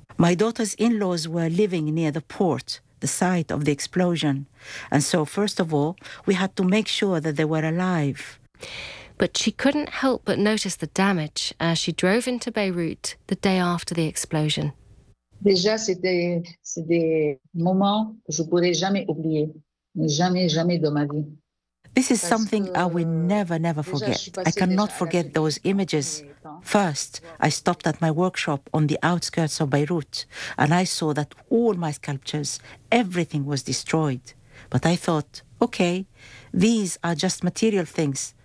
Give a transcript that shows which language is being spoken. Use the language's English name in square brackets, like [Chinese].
[English] My daughter's in-laws were living near the port, the site of the explosion. And so, first of all, we had to make sure that they were alive. But she couldn't help but notice the damage as she drove into Beirut the day after the explosion. [French] Déjà, c'est des moments que je pourrais jamais oublier, jamais, jamais de ma vie. [English] This is something I will never, never forget. I cannot forget those images. First, I stopped at my workshop on the outskirts of Beirut, and I saw that all my sculptures, everything was destroyed. But I thought, okay, these are just material things.